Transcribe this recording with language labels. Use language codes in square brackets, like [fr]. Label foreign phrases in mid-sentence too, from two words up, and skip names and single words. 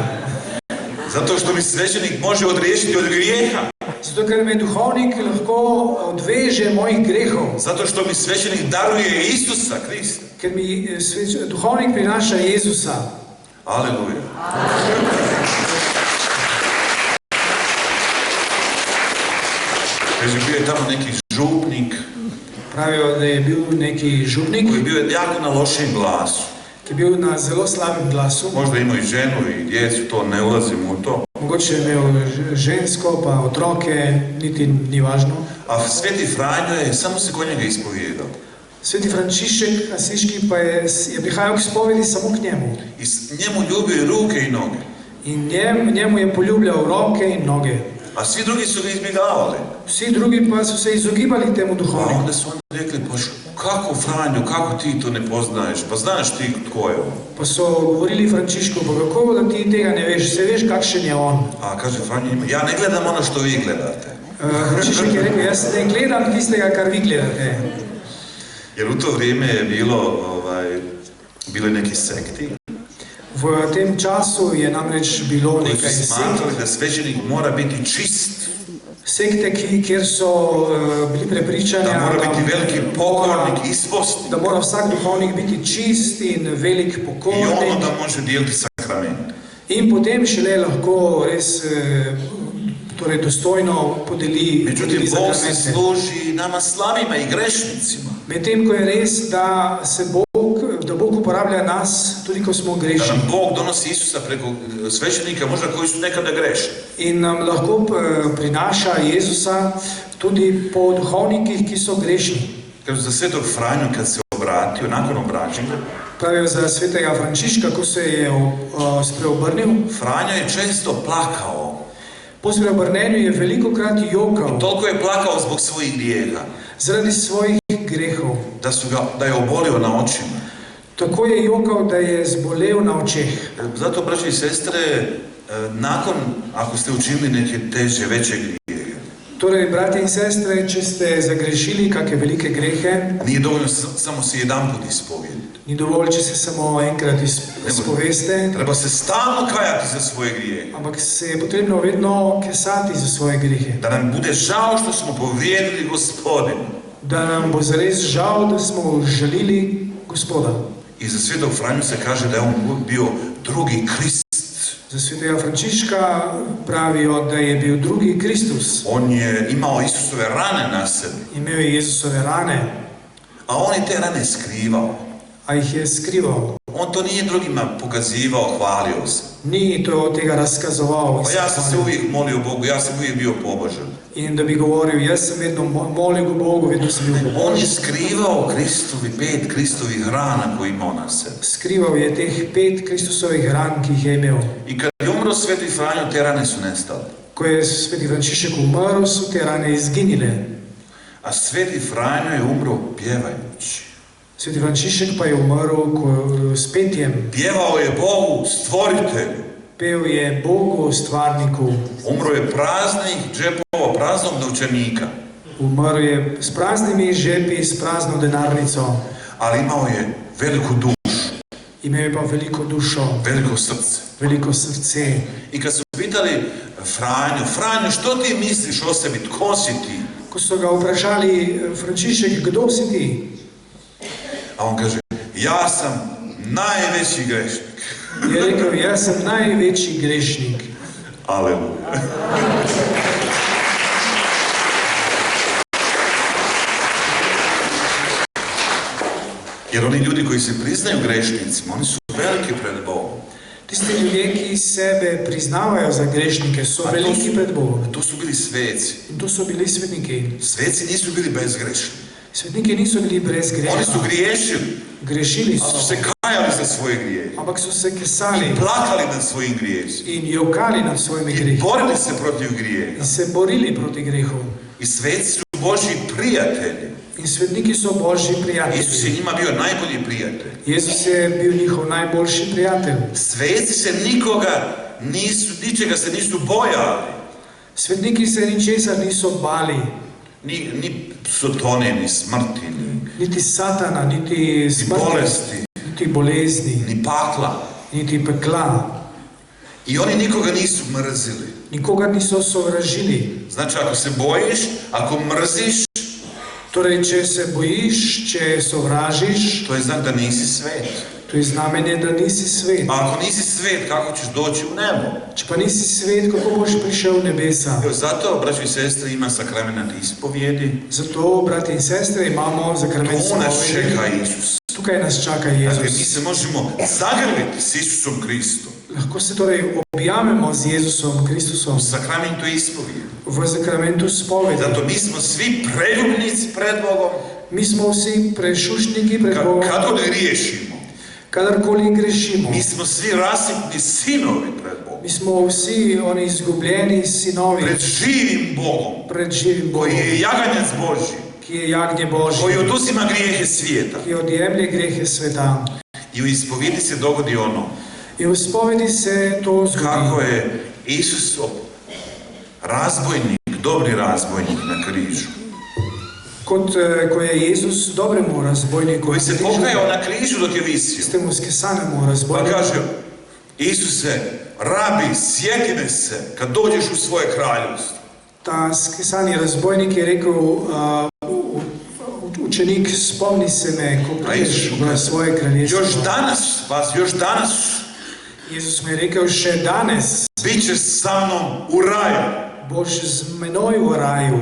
[hr] Zato što mi svećenik može odriješiti od grijeha. [sl] Zato, ker me duhovnik lahko odveže mojih grehov, [hr] Zato što mi svećenik daruje Isusa Krista. [sl] ker mi duhovnik prinaša Jezusa. [hr] Aleluja. Kaže, bio je tamo neki župnik [sl] Pravijo, da je bil neki župnik, [hr] koji je bio jako na lošem glasu. [sl] ki je bil na zelo slabem glasu. [hr] Možda imao i ženu i djecu, to ne ulazimo u to. [sl] Mogoče je imel žensko, pa otroke, niti ni važno. [hr] A Sveti Franjo je samo se kod njega ispovijedao. [sl] Sveti Frančišek Asiški pa je prihajal k spovedi samo k njemu. [hr] I njemu ljubio ruke i noge. [sl] In njemu je poljubljal roke in noge. [hr] A svi drugi su ga izbjegavali. [sl] Vsi drugi pa su se izogibali temu [hr] A [sl] duhovniku. [hr] onda su onda rekli, pa kako Franjo, kako ti to ne poznaješ? Pa znaš ti tko je on? [sl] Pa so govorili Frančišku, pa kako da ti tega ne veš, se veš kakšen je on. [hr] A kaže Franjo, ja ne gledam ono što vi gledate. [sl] Frančišek je rekel, jaz ne gledam tistega, kar vi gledate. [hr] Jer u to vrijeme je bilo neki sekti [sl] V tem času je namreč bilo [hr] koji [sl] nekaj [hr] su [sl] sekt. [hr] smatrali da svećenik mora biti čist. [sl] Sekte, kjer so bili prepričani, [hr] da mora biti veliki pokornik, isposti. [sl] da mora vsak duhovnik biti čist in velik [hr] I [sl] pokornik. [hr] ono da može dijeliti sakrament. [sl] In potem šele lahko res torej dostojno podeli [hr] Međutim, Bog se [sl] zakramente. [hr] služi nama slabima i grešnicima. [sl] Medtem ko je res, da Bog uporablja nas tudi ko smo [hr] Da [sl] grešni. [hr] nam Bog donosi Isusa preko svećenika, možda koji su nekada grešni. [sl] In nam lahko prinaša Jezusa tudi po duhovnikih, ki so grešni. [hr] Kažu za svetog Franju kad se obratio, nakon obraćenja, [sl] Pravijo za svetega Frančiška, ko se je spreobrnil. [hr] Franjo je često plakao. [sl] Po spreobrnenju je velikokrat jokal [hr] Toliko je plakao zbog svojih grijeha, [sl] zaradi svojih grehov. [hr] da je obolio na očima. [sl] Tako je jokal, da je zbolel na očeh. [hr] Zato, braći i sestre, nakon, ako ste učinili neke teže, veće grijehe, [sl] Torej, brati in sestre, če ste zagrešili kakšne velike grehe, [hr] nije dovoljno samo se jedanput ispovjediti. [sl] ni dovolj, če se samo enkrat izpoveste, [hr] Treba se stalno kajati za svoje grijehe. [sl] ampak se je potrebno vedno kesati za svoje grehe. [hr] Da nam bude žao što smo povrijedili Gospodina. [sl] Da nam bo zares žal, da smo žalili Gospoda. [hr] I za svetog Franju se kaže da je on bio drugi Krist. [sl] Za svetega Frančiška pravijo, da je bil drugi Kristus. [hr] On je imao Isusove rane na sebi, [sl] Imel je Jezusove rane, [hr] a on je te rane skrivao. [sl] a jih je skrival. [hr] On to nije drugima pokazivao, hvalio se. [sl] Ni to tega razkazoval. [hr] Pa ja sam se uvijek molio Bogu, ja sam uvijek bio pobožan. [sl] In da bi govoril, jaz sem vedno molil Bogu, vedno sem bil [hr] On je [sl] pobožen. [hr] skrivao pet Kristovih rana koje imao na sebi. [sl] Skrival je teh 5 Kristusovih ran, ki jih je imel. [hr] I kad je umro sveti Franjo, te rane su nestale. [sl] Ko je sveti Frančišek umrl, so te rane izginile. [hr] A sveti Franjo je umro pjevajući. [sl] Sveti Frančišek pa je umrl s petjem. [hr] Pjevao je Bogu, stvoritelju. [sl] Pel je Bogu, stvarniku. [hr] Umro je praznih džepova, praznog novčanika. [sl] Umrl je s praznimi žepi, s prazno denarnico. [hr] Ali imao je veliku dušu, [sl] Imel je pa veliko dušo, [hr] veliko srce. [sl] veliko srce. [hr] I kad su pitali Franjo, što ti misliš o sebi, tko si ti? [sl] Ko so ga vprašali, Frančišek, kdo si ti? [hr] A on kaže, ja sam najveći grešnik. [sl] Je rekel, jaz sem največji grešnik. [hr] Aleluja. Jer oni ljudi koji se priznaju grešnicima, oni su veliki pred Bogom. [sl] Tisti ljudje, ki sebe priznavajo za grešnike, so veliki pred Bogom. [hr] To su bili sveci. [sl] In to so bili svetniki. [hr] Sveci nisu bili bezgrešni. [sl] Svetniki niso bili brez [hr] Oni [sl] greha. [hr] su griješili, [sl] Grešili [hr] ali su [sl] so, [hr] se kajali za svoje grijehe. [sl] ampak so se kesali [hr] Plakali nad svojim grijesima. [sl] in jokali nad svojimi grehi. [hr] Borili se protiv grijeha. [sl] In se borili proti grehu. [hr] I sveci su Božji prijatelji. [sl] In svetniki so Božji [hr] Isus je [sl] prijatelji. [hr] njima bio najbolji prijatelj. [sl] Jezus je bil njihov najboljši prijatelj. [hr] Sveci se ničega se nisu bojali. [sl] Svetniki se ničesar niso bali. [hr] Ni sotone, ni smrti, [sl] Niti satana, niti smrti, [hr] bolesti, [sl] niti bolezni, [hr] ni pakla. [sl] niti pekla. [hr] I oni nikoga nisu mrzili. [sl] Nikogar niso sovražili. [hr] Znači, ako se bojiš, ako mrziš, [sl] Torej, če se bojiš, če sovražiš, [hr] to je znak da nisi svet. [sl] to je znamenje, da nisi svet. [hr] A ako nisi svet, kako ćeš doći u nebo? [sl] Če pa nisi svet, kako boš prišel v nebesa? [hr] Evo, zato, braći i sestre, ima sakramenat ispovjedi. [sl] Zato, brati in sestre, imamo zakrament [hr] Tu nas [sl] spovedi. [hr] čeka Isus. [sl] Tukaj nas čaka [hr] Dakle, mi [sl] Jezus. [hr] se možemo zagrliti s Isusom Kristom [sl] Lahko se torej objamemo z Jezusom Kristusom [hr] u sakramentu ispovjedi. [sl] v zakramentu spovedi. [hr] Zato mi smo svi preljubnici pred Bogom. [sl] Mi smo vsi prešušniki pred Bogom, [hr] Kad god griješimo, [sl] kadarkoli grešimo. [hr] mi smo svi rasipni sinovi pred Bogom. [sl] Mi smo vsi oni izgubljeni sinovi [hr] Pred živim Bogom, [sl] pred živim Bogom, [hr] koji je jaganjac Božji, [sl] ki je jagnje Božje, [hr] koji oduzima grijehe svijeta. [sl] ki odjemlje grehe sveta. [hr] I u ispovjedi se dogodi ono [sl] In v spovedi se to [hr] kako [sl] zgodi. [hr] je Isus razbojnik, dobri razbojnik na križu, [sl] Ko je Jezus dobremu razbojniku [hr] koji se pokajao na križu dok je visio. [sl] tistemu skesanemu [hr] Pa [sl] razbojniku, [hr] kaže, Isuse, rabi, sjeti me se kad dođeš u svoje kraljevstvo. [sl] Ta skisani razbojnik je rekel, učenik, spomni se me, ko prideš v svoje kraljestvo. [hr] još danas [sl] Jezus mi je rekel, še danes [hr] bit ćeš sa mnom u raju. [sl] boš z menoj v raju.